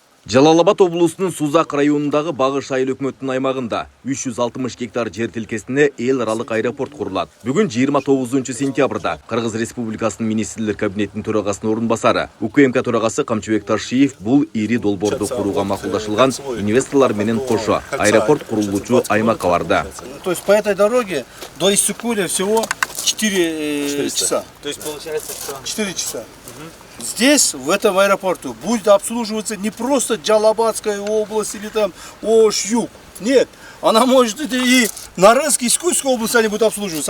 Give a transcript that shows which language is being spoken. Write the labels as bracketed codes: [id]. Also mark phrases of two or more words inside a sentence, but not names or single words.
[ky] Жалал-Абад облусунун Сузак районундагы Багыш айыл өкмөтүнүн аймагында 360 гектар жер тилкесине эл аралык аэропорт курулат. Бүгүн 29 сентябрда Кыргыз Республикасынын министрлер кабинетинин төрагасынын орун басары УКМК төрагасы Камчыбек Ташиев бул ири долбоорду курууга макулдашылган инвесторлор менен кошо аэропорт курулуучу аймакка барды. [ru] То есть по этой дороге до Иссыкуля всего 4 часа. То есть получается, что... 4 часа. Здесь, в этом аэропорту, будет обслуживаться не просто Джалабадская область или там Ош-Юг. Нет, она может и Нарынская, и Скульская область они будут обслуживаться.